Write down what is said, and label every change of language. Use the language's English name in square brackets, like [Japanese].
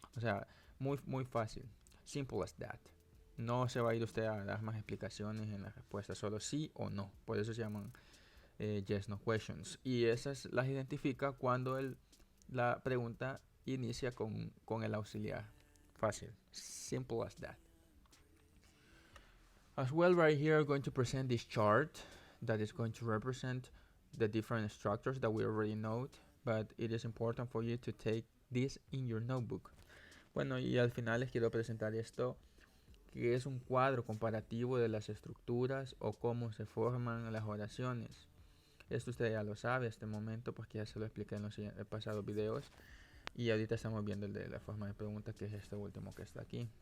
[Spanish] O sea, muy fácil. [English] Simple as that. [Spanish] No se va a ir usted a dar más explicaciones en la respuesta, solo sí o no. Por eso se llaman yes, no questions. Y esas las identifica cuando la pregunta inicia con el auxiliar. Fácil. [English] Simple as that. As well, right here, I'm going to present this chart that is going to represent the different structures that we already know, but it is important for you to take this in your notebook. [Spanish] Bueno, y al final les quiero presentar esto, que es un cuadro comparativo de las estructuras o cómo se forman las oraciones. Esto usted ya lo sabe este momento porque ya se lo expliqué en los pasados videos. Y ahorita estamos viendo el de la forma de pregunta, que es este último que está aquí.